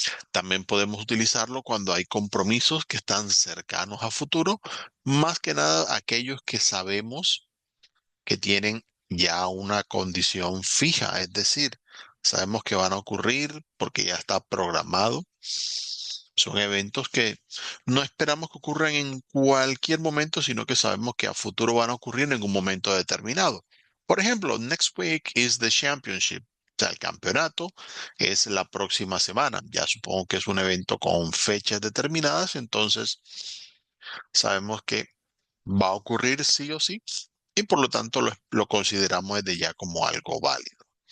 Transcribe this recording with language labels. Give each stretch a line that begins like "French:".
Spanish: También podemos utilizarlo cuando hay compromisos que están cercanos a futuro, más que nada aquellos que sabemos que tienen ya una condición fija, es decir, sabemos que van a ocurrir porque ya está programado. Son eventos que no esperamos que ocurran en cualquier momento, sino que sabemos que a futuro van a ocurrir en un momento determinado. Por ejemplo,
English: next week is the championship.
Spanish: O sea, el campeonato es la próxima semana. Ya supongo que es un evento con fechas determinadas, entonces sabemos que va a ocurrir sí o sí y por lo tanto lo consideramos desde ya como algo válido.